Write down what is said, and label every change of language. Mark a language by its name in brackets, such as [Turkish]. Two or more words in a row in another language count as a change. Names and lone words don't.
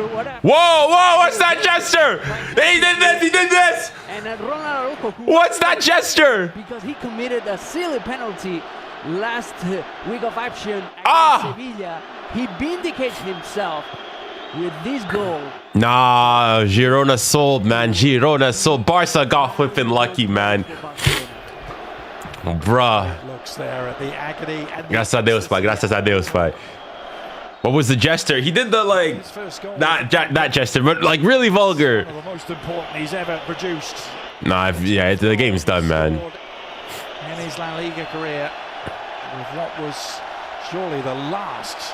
[English] Whoa! What's that gesture? He did this! And Ronald Araujo, what's that gesture? Because he committed a silly penalty last week of action against Sevilla. He vindicates himself with this goal. Nah, Girona sold, man. Girona sold. Barça got flipping lucky, man. Bruh. Looks there at the agony. [Portuguese] Gracias a Deus, pai. Gracias a Deus, pai. [English] What was the gesture? He did the like that gesture, but like really vulgar. One of the most important he's ever produced. Nah, yeah, the game's done, man. In his La Liga career, with what was surely the last.